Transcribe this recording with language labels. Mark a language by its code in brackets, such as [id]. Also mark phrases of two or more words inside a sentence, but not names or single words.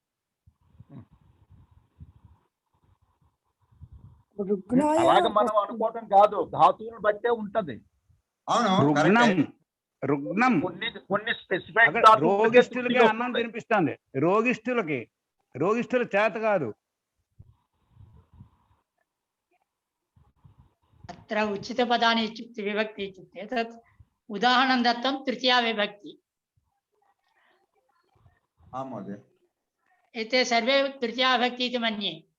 [te] రుగ్ణాయ అలాగే మనం అనుకోవటం కాదు, ధాతువుని బట్టే ఉంటది। అవును, రుగ్ణం కరెక్టే. రుగ్ణం కొన్ని స్పెసిఫైక్ అక్కడ రోగిష్ఠులకి అన్నం తినిపిస్తుంది, రోగిష్ఠుల చేత కాదు। [sa] अत्र उचितपदानि इत्युक्ते विभक्ति इत्युक्ते तत् उदाहरणं दत्तं तृतीया विभक्ति। आं महोदय, एते सर्वे तृतीया विभक्ति इति मन्ये।